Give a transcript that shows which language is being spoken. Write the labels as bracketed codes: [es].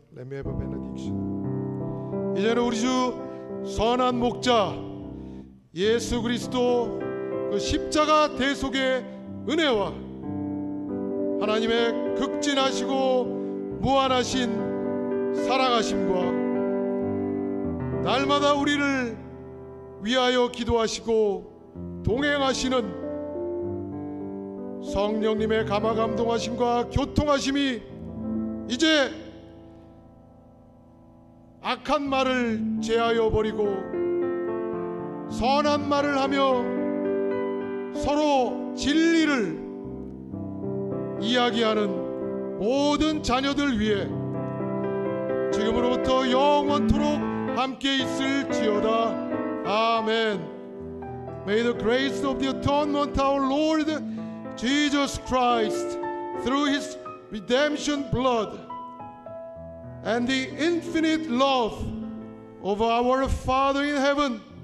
[en] Let me have a benediction. [ko] 이제는 우리 주 선한 목자 예수 그리스도 그 십자가 대속의 은혜와 하나님의 극진하시고 무한하신 사랑하심과 날마다 우리를 위하여 기도하시고 동행하시는 성령님의 감화감동하심과 교통하심이 이제 악한 말을 제하여 버리고 선한 말을 하며 서로 진리를 이야기하는 모든 자녀들 위해 지금으로부터 영원토록 함께 있을지어다. 아멘. [en] May the grace of the atonement of our Lord Jesus Christ through his redemption blood and the infinite love of our Father in heaven